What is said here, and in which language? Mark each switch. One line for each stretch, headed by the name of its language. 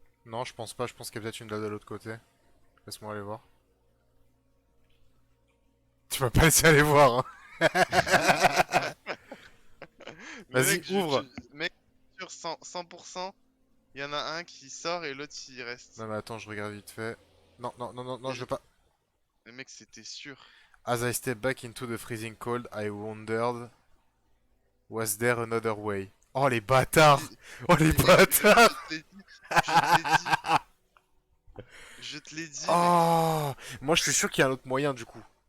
French: Non, je pense pas, je pense qu'il y a peut-être une dalle de l'autre côté. Laisse-moi aller voir. Tu m'as pas laissé aller voir, hein. Mais Vas-y, mec, ouvre. mec, sur 100%, il y en a un qui sort et l'autre il reste. Non mais attends, je regarde vite fait. Non, non, non, non, non, Mais, je veux pas. mais mec, c'était sûr.
English: As I step back into the freezing cold, I wondered, was there another way?
French: Oh les bâtards! Mais, Oh les mais mec, bâtards! je te l'ai dit, je te l'ai dit, je te l'ai dit, mec. Oh! Moi je suis sûr qu'il y a un autre moyen du coup.